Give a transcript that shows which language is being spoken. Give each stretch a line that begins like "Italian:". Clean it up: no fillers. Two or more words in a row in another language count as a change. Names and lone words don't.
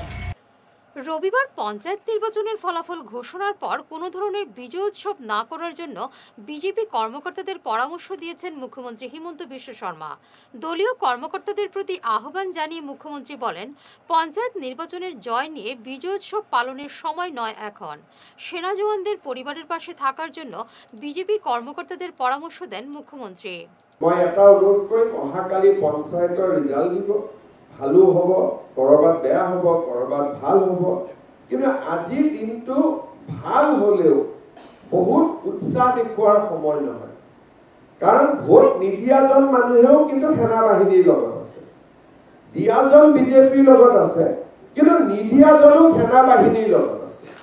Bangla: রবিবার পঞ্চায়েত নির্বাচনের ফলাফল ঘোষণার পর কোনো ধরনের বিজয় উৎসব না করার জন্য বিজেপি কর্মকর্তাদের পরামর্শ দিয়েছেন মুখ্যমন্ত্রী হিমন্ত বিশ্ব শর্মা। দলীয় কর্মকর্তাদের প্রতি আহ্বান জানিয়ে মুখ্যমন্ত্রী বলেন, পঞ্চায়েত নির্বাচনের জয় নিয়ে বিজয় উৎসব পালনের সময় নয় এখন। সেনা জওয়ানদের পরিবারের পাশে থাকার জন্য বিজেপি কর্মকর্তাদের পরামর্শ দেন মুখ্যমন্ত্রী।
Assamese: মই এটা অনুৰোধ কৰিম, অহাকালি পঞ্চায়তৰ ৰিজাল্ট দিব, ভালো হ'ব, কৰবাত বেয়া হ'ব, কৰবাত ভাল হ'ব, কিন্তু আজিৰ দিনটো ভাল হলেও বহুত উৎসাহ দেখুৱাৰ সময় নহয়। কাৰণ ভোট নিদিয়াজন মানুহেও কিন্তু সেনা বাহিনীৰ লগত আছে, দিয়াজন বিজেপিৰ লগত আছে, কিন্তু নিদিয়াজনো সেনা বাহিনীৰ লগত আছে।